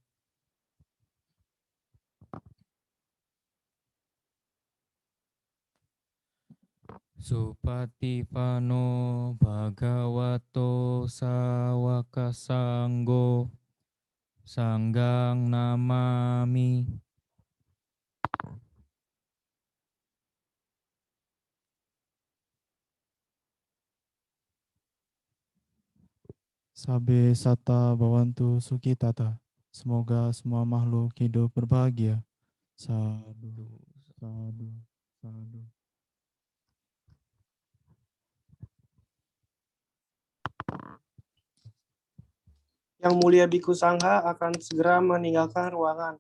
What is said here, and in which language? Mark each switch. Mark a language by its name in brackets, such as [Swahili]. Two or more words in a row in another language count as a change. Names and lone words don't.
[Pali] Supatipano Bhagavato Sawaka Sanggo Sanggang Namami. Sabe sata bawantu sukitata. [Indonesian] Semoga semua makhluk hidup berbahagia. [Pali] Sadu, sadu, sadu. [Indonesian] Yang Mulia Biku Sangha akan segera meninggalkan ruangan.